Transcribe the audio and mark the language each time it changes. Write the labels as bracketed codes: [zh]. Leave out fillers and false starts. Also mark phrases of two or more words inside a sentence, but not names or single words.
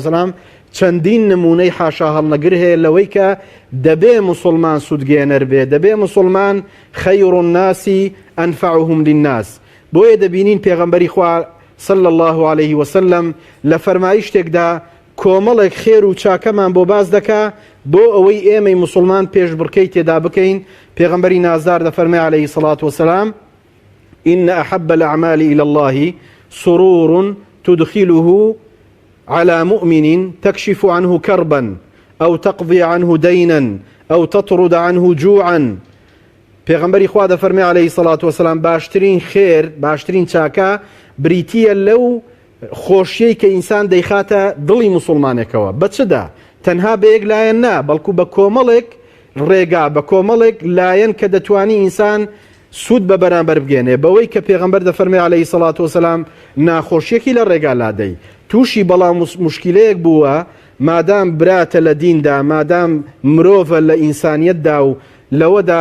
[ckb] وسەلام چەندین نمونەی حاشا هەڵنەگر هەیە لەوەی کە دەبێ موسڵمان سودگێنەر بێ دەبێ موسڵمان [ar] خەیر الناسی ئەنفعهم للناس [ckb] بۆیە دەبینین پێغەمبەری خوا [ar] صلی الله علیه وسلم [ckb] لە فەرمایشتێکدا کۆمەڵێک خێر و چاکەمان بۆ باز دەکا بۆ ئەوەی ئێمەی موسڵمان پێش بڕکەی تێدا بکەین پێغەمبەری نازدار دەفەرمێ [ar] عەلەیهی سەڵات وسەلام إن أحب الأعمال إلى الله سرور تدخله على مؤمن تكشف عنه كربا أو تقضي عنه دينا أو تطرد عنه جوعا [ckb] پێغەمبەری خوا دەفەرمێ [ar] عەلەیهی سەڵات وسەلام [ckb] باشترین خێر باشترین چاکە بریتیە لەو خۆشیەی کە ئینسان دەیخاتە دڵی موسڵمانێکەوە بە چدا تەنها بە یەک لایەن نا بەڵکو بە کۆمەڵێک ڕێگا بە کۆمەڵێک لایەن کە دەتوانی ئینسان سود بە بەرامبەر بگێنێ بەوەی کە پێغەمبەر دەفەرمێ [ar] عەلەیهی سەڵات وسەلام [ckb] ناخۆشیەکی لە ڕێگا لادەی تووشی بەڵام مشکلەیەک بووە مادام براتە لە دیندا مادام مرۆڤە لە ئینسانیەتدا و لەوەدا